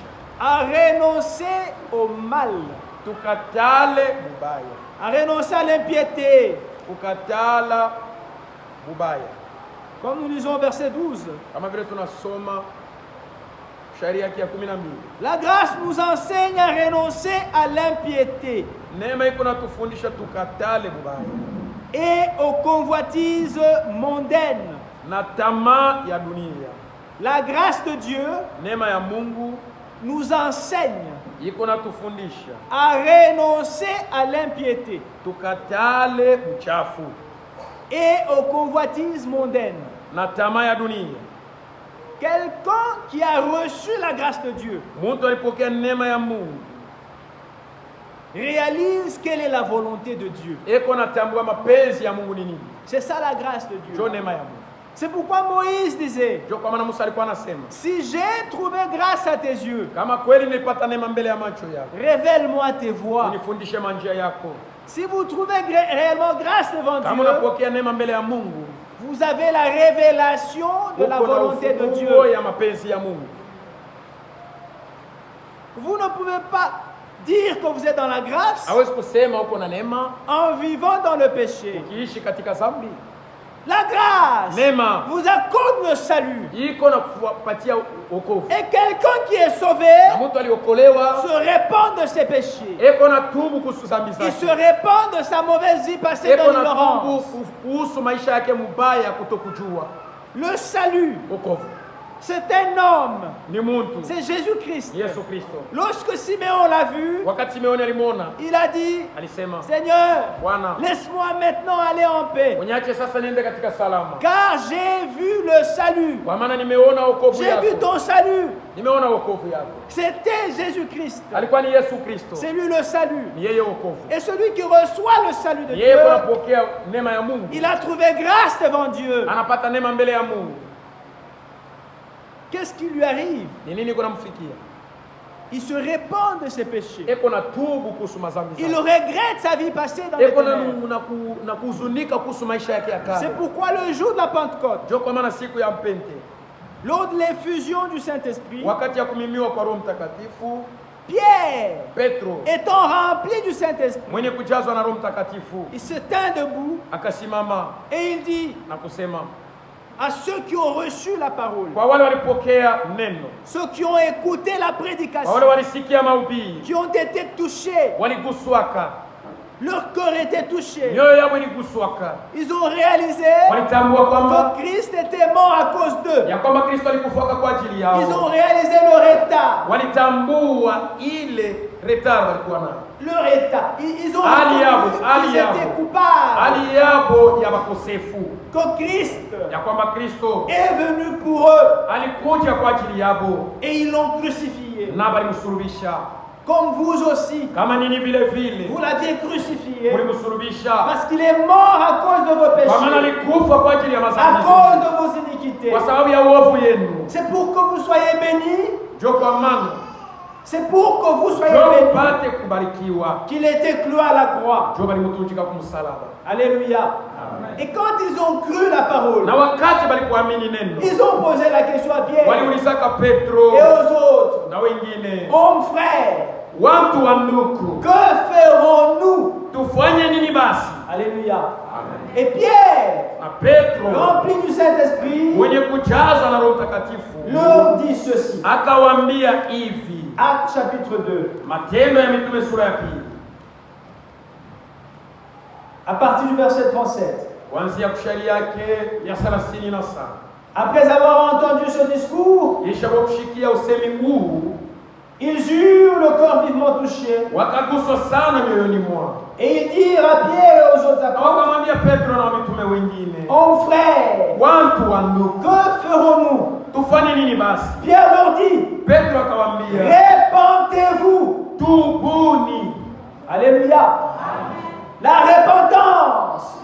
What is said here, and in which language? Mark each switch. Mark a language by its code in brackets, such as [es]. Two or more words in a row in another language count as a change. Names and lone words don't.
[fr] à renoncer au mal, [sw] tukatale mubaya, [fr] à renoncer à l'impiété. [sw] kukatala mubaya. [fr] Comme nous lisons au verset 12, [sw] Kama vile tunasoma sharia yake ya 12, [fr] la grâce nous enseigne à renoncer à l'impiété [sw] neema iko natufundisha tukatale mubaya [fr] et aux convoitises mondaines. [sw] na tamaa ya dunia. [fr] La grâce de Dieu [sw] Neema ya Mungu [fr] nous enseigne [sw] iko natufundisha [fr] à renoncer à l'impiété [sw] tukatale uchafu [fr] et aux convoitises mondaines. [sw] na tamaa ya dunia. [fr] Quelqu'un qui a reçu la grâce de Dieu [sw] Mtu alipokea neema ya Mungu [fr] réalise quelle est la volonté de Dieu. [sw] eko natambua mapenzi ya Mungu ni nini. [fr] C'est ça la grâce de [sw] Ndio [fr] Dieu. [sw] neema ya Mungu. [fr] C'est pourquoi Moïse disait, [sw] Ndio kwa maana Musa alikuwa anasema, [fr] si j'ai trouvé grâce à tes yeux, [sw] kama kweli nilipata neema mbele ya macho yako, [fr] révèle-moi tes voies. [sw] unifundishe manjia yako. [fr] Si vous trouvez réellement grâce devant [sw] Kama [fr] Dieu, [sw] unapokea neema mbele ya Mungu, [fr] vous avez la révélation de la [sw] uko na [fr] volonté de Dieu. [sw] ufunuo ya mapenzi ya Mungu. [fr] Vous ne pouvez pas dire que vous êtes dans la grâce [sw] Hawezi kusema uko na neema [fr] en vivant dans le péché. [sw] ukiishi katika dhambi. [fr] La grâce [sw] Neema [fr] vous accorde le salut. [sw] iko na kupatia wokovu. [fr] Et quelqu'un qui est sauvé [sw] Na mtu aliokolewa [fr] se répand de ses péchés. [sw] eko na tubu kuhusu dhambi [fr] Il se [sw] zake, [fr] répand de sa mauvaise vie passée [sw] eko [fr] dans [sw] na tubu [fr] l'ignorance. [sw] kuhusu maisha yake mubaya kutokujua. [fr] Le salut, [sw] Wokovu [fr] c'est un homme. [sw] ni muntu, [fr] C'est Jésus-Christ. [sw] Yesu Kristo. [fr] Lorsque Siméon l'a vu, [sw] Wakati Simeoni alimwona [fr] il a dit, [sw] alisema, [fr] Seigneur, [sw] Bwana, [fr] laisse-moi maintenant aller en paix, [sw] uniache sasa niende katika salama, [fr] car j'ai vu le salut. [sw] kwa maana nimeona wokovu [fr] J'ai vu [sw] yako, [fr] ton salut. [sw] nimeona wokovu yako. [fr] C'était Jésus-Christ. [sw] Alikuwa ni Yesu Kristo, [fr] C'est lui le salut. [sw] ni yeye wokovu. [fr] Et celui qui reçoit le salut de [sw] Yeye [fr] Dieu, [sw] anapokea neema ya Mungu, [fr] il a trouvé grâce devant Dieu. [sw] anapata neema mbele ya Mungu. [fr] Qu'est-ce qui lui arrive? [sw] Ni nini kunamfikia? [fr] Il se répand de ses péchés. [sw] Eko na tubu kuhusu madhambi [fr] Il [sw] zake, [fr] regrette sa vie passée dans les [sw] eko [fr] ténèbres. [sw] na kuhuzunika kuhusu maisha yake ya [fr] C'est [sw] kale. [fr] pourquoi le jour de la Pentecôte, [sw] Ndio kwa maana siku ya mpente, [fr] lors de l'effusion du Saint-Esprit, [sw] wakati ya kumimiwa kwa Roho Mtakatifu, [fr] Pierre, [sw] Petro [fr] étant rempli du Saint-Esprit, [sw] mwenye kujazwa na Roho Mtakatifu [fr] il se tint debout [sw] akasimama [fr] et il dit [sw] na kusema [fr] à ceux qui ont reçu la parole, [sw] kwa wale walipokea neno, [fr] ceux qui ont écouté la [sw] kwa wale [fr] prédication, [sw] walisikia mahubiri, [fr] qui ont été touchés, [sw] waliguswaka, [fr] Leur corps était touché. [sw] mioyo yabo iliguswaka, [fr] Ils ont réalisé [sw] walitambua kwamba [fr] que Christ était mort à cause d'eux. [sw] ya kwamba Kristo alikufa kwa ajili yao. [fr] Ils ont réalisé leur état. [sw] Walitambua ile retard walikuwa nayo, [fr] Leur état. Ils ont [sw] hali yabo, [fr] reconnu [sw] hali [fr] qu'ils [sw] yabo, [fr] étaient coupables. [sw] hali yabo ya makosefu, [fr] Que Christ [sw] ya kwamba Kristo [fr] est venu pour eux [sw] alikuja kwa ajili yabo [fr] et ils l'ont crucifié. [sw] na balimsulubisha. [fr] Comme vous aussi, [sw] Kama nini vile vile [fr] vous l'aviez crucifié [sw] mulimsulubisha, [fr] parce qu'il est mort à cause de vos [sw] kwa maana [fr] péchés, [sw] alikufa kwa ajili ya [fr] à [sw] madhambi [fr] cause [sw] yenu, [fr] de vos iniquités. [sw] kwa sababu ya uovu yenu. [fr] C'est pour que vous soyez bénis, [sw] Jo kwa maana [fr] c'est pour que vous soyez [sw] jo [fr] bénis [sw] mpate kubarikiwa, [fr] qu'il était cloué à la croix. [sw] jo balimutundika kumsalaba. [fr] Alléluia. Et quand ils ont cru la parole, [sw] Na wakati balikuamini neno, [fr] ils ont posé la question à Pierre [sw] waliulizaka Petro [fr] et aux autres, [sw] na wengine, [fr] hommes frères, [sw] watu wa ndugu, [fr] que ferons-nous? [sw] tufanye nini basi? [fr] Alléluia. Et Pierre, [sw] Na Petro [fr] rempli du Saint-Esprit, [sw] mwenye kujazwa na Roho Mtakatifu [fr] leur dit ceci. [sw] akawaambia hivi, [fr] Actes chapitre 2, [sw] Matendo ya Mitume sura ya pili [fr] à partir du verset 37. [sw] kuanzia kushari yake ya 37. [fr] Après avoir entendu ce discours, [sw] Kisha kwa kushikia usemi huu, [fr] ils eurent le corps vivement touché [sw] wakaguswa sana mioyoni mwao, [fr] et ils dirent à Pierre et aux autres [sw] na [fr] apôtres, [sw] wakamwambia Petro na mitume wengine, [fr] hommes frères, [sw] watu wa ndugu, [fr] que ferons-nous? [sw] tufanye nini basi? [fr] Pierre leur dit, [sw] Petro akawaambia, [fr] répentez-vous. [sw] tubuni. [fr] Alléluia. La repentance